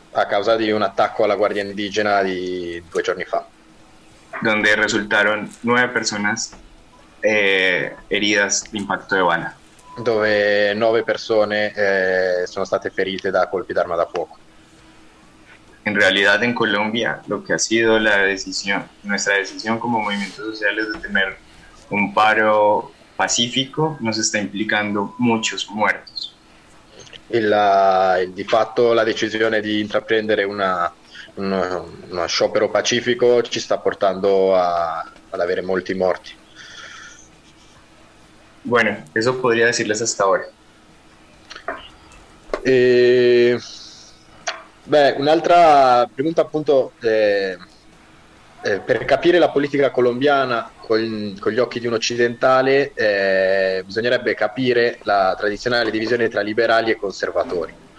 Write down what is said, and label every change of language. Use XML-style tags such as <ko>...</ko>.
<it>A causa di un attacco alla Guardia Indigena di due giorni fa.</it> <es>Donde resultaron 9 personas heridas di impacto de bala.</es> <it>Dove 9 persone sono state ferite da colpi d'arma da fuoco.</it> <es>En realidad, en Colombia, lo que ha sido la decisión, nuestra decisión como movimientos sociales de tener un paro pacífico, nos está implicando muchos muertos.</es> <it>Di fatto, la decisión de intraprendere un sciopero pacífico ci sta portando ad avere molti morti.</it> <es>Bueno, eso podría decirles hasta ahora.</es> <it>Un'altra domanda, appunto, per capire la politica colombiana con gli occhi di un occidentale, bisognerebbe capire la tradizionale divisione tra liberali e conservatori.</it>